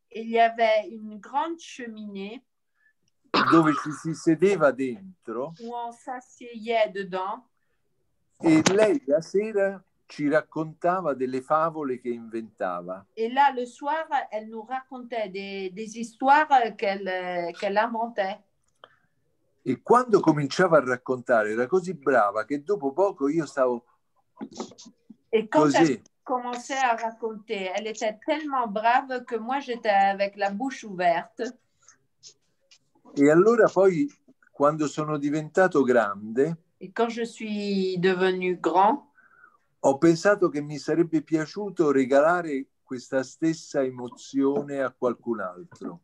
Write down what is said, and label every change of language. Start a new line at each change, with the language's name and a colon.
French: Il y avait une grande cheminée.
Italian: Dove ci si sedeva dentro.
French: Où on s'asseyait dedans.
Italian: E lei la sera ci raccontava delle favole che inventava.
French: Et là, le soir, elle nous racontait des histoires qu'elle inventait.
Italian: E quando cominciava a raccontare era così brava che dopo poco io stavo
French: Et quand
Italian: così.
French: commençait à raconter. Elle était tellement brave que moi, j'étais avec la bouche ouverte.
Italian: E allora poi, quando sono diventato grande,
French: Et quand je suis devenue grand,
Italian: ho pensato che mi sarebbe piaciuto regalare questa stessa emozione a qualcun altro.